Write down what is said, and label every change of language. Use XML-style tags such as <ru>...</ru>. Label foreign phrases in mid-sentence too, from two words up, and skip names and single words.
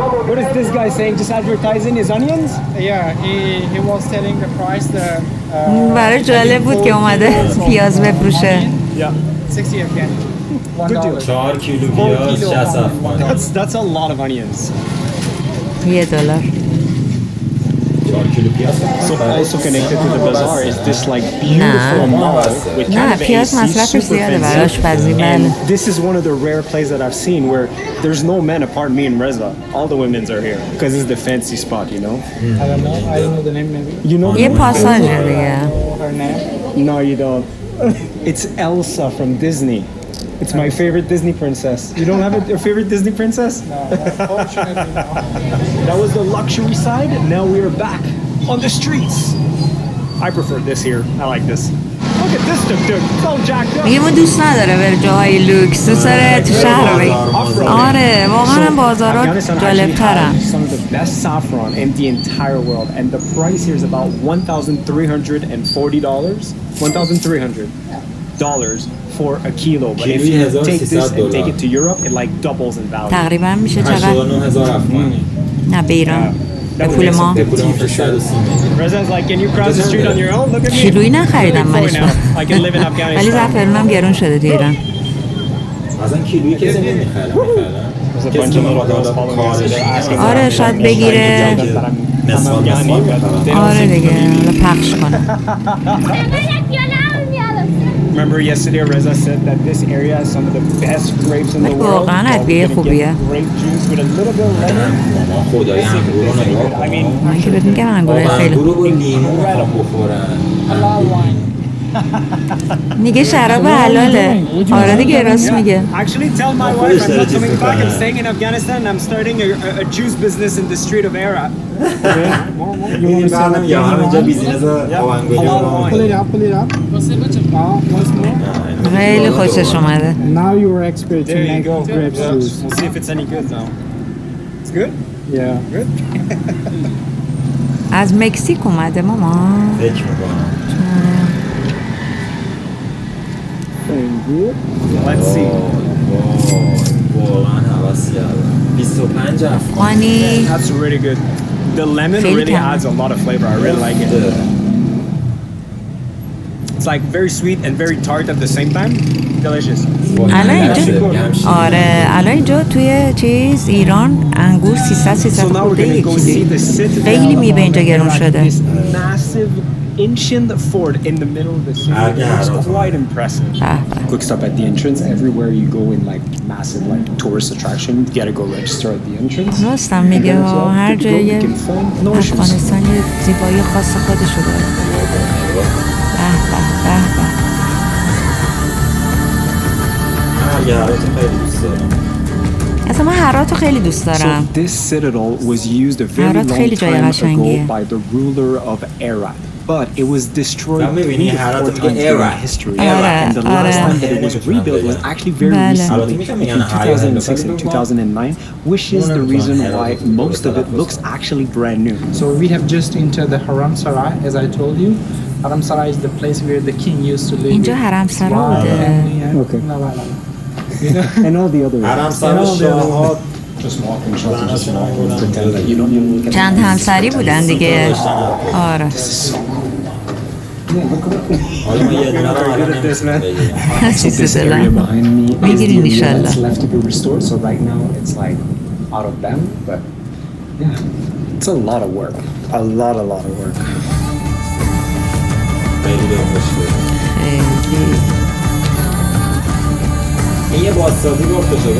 <en>What is this guy saying? Just advertising his onions? Yeah, he was telling the price.</en> <fa>برای جالب بود که اومده پیاز بفروشه.</fa> <en>Yeah. 60 again. $1.</en> <fa>4 کیلو پیاز 60 افغان.</fa> <en>That's a lot of onions. $1.</en> <fa>4 کیلو پیاز.</fa> <en>So also connected to the bazaar is this like beautiful mall with kind</en> <fa>نه</fa> <en>of</en> <fa>پیاز</fa> <en>AC,</en> <fa>مصرفش</fa> <en>super</en> <fa>زیاده برای</fa> <en>fancy.</en> <fa>آشپزی بله.</fa> <en>And this is one of the rare places that I've seen where there's no men apart me and Reza. All the women's are here because it's the fancy spot, you know. I don't know. I don't know the name maybe. You know.</en> <fa>یه پاساژه دیگه.</fa> <en>Her name. No, you don't. It's Elsa from Disney. It's my favorite Disney princess. You don't have a favorite Disney princess? No, unfortunately no. That was the luxury side, and now we are back on the streets. I prefer this here. I like this. Look at this tuk-tuk. It's all jacked up.</en> <fa>میگه ما دوست نداره بره جاهای لوکس، دوست داره تو شهر بگی. آره واقعا بازارها جالب‌ترن.</fa> <en>Some of the best saffron in the entire world, and the price here is about $1,340. $1,300 for a kilo. But if you take this and take it to Europe, it like doubles in value.</en> <fa>تقریبا میشه چقدر؟ 89,000 افغانی. نه به ایران. به پول ما. به پول ما 630</fa> <en>Reza's like, can you cross the street on your own? Look at me.</en> <fa>کیلویی نخریدم منش.</fa> <en>I can live in Afghanistan.</en> <fa>ولی زعفرونم گرون شده تو ایران. اصلا کیلویی کسی نمیخره. کسی نمیخره. آره شاید بگیره. آره دیگه حالا پخش کنه.</fa> <en>Remember yesterday Reza said that this area has some of the best grapes in the world.</en> <fa>واقعا ادویه خوبیه.</fa> <en>Grape juice with a little bit of lemon.</en> <fa>خدای انگور رو نگاه کن.</fa> <en>I mean,</en> <fa>من که بهت میگم انگور خیلی انگور رو با لیمو میخوام بخورن. میگه شراب حلاله. آره دیگه راست میگه.</fa> <en>actually tell my wife I'm not coming back. I'm staying in Afghanistan and I'm starting a juice business in the street of Herat.</en> <fa>این برنامه یا همینجا بیزینس آونگولی رو</fa> <en>Pull it up, pull it up. Once more.</en> <fa>خیلی خوشش اومده.</fa> <en>Now you are expert to There you make go. grape juice. We'll see if it's any good now. It's good? Yeah. Good?</en> <fa>از مکزیک اومده ماما. فکر میکنم.</fa> <en>Let's see.</en> <fa>واقعا حواس کردم. 25 افغانی.</fa> <en>That's really good. The lemon really adds a lot of flavor. I really like it. It's like very sweet and very tart at the same time. Delicious.</en> <fa>الان اینجا آره الان اینجا توی چیز ایران انگور 300 خورده یکی خیلی میوه اینجا گرون شده.</fa> <en>Ancient fort in the middle of the city. It's quite impressive. Quick stop at the entrance. Everywhere you go in like massive like tourist attraction, you gotta go register at the entrance.</en> <fa>راستم میگه هر جای افغانستان یه زیبایی خاص خودشو داره. اصلا من هرات رو خیلی دوست دارم.</fa> <en>So this citadel was used a very long time ago by the ruler of Herat. But it was destroyed 4 times in history. And the last time that it was rebuilt was actually very recently, in 2006 and 2009, which is the reason why most of it looks actually brand new. So we have just entered the Haram Sarai, as I told you. Haram Sarai is the place where the king used to live.</en> <fa>اینجا حرم سرا بوده.</fa> <en>Okay. And all the other</en> <fa>حرم سرا شاه‌ها</fa> <en>just walking shots just pretend that you don't even</en> <fa>چند همسری بودن دیگه. آره. حالا ما یه دونه رو</fa> <en>good at this, man. This area behind me is</en> <fa>میگیری</fa> <en>the area</en> <fa>انشالله.</fa> <en>that's left to be restored. So right now it's like out of them, but yeah, it's a lot of work. A lot of work.</en> <fa>این یه بازسازی گفته شد.</fa>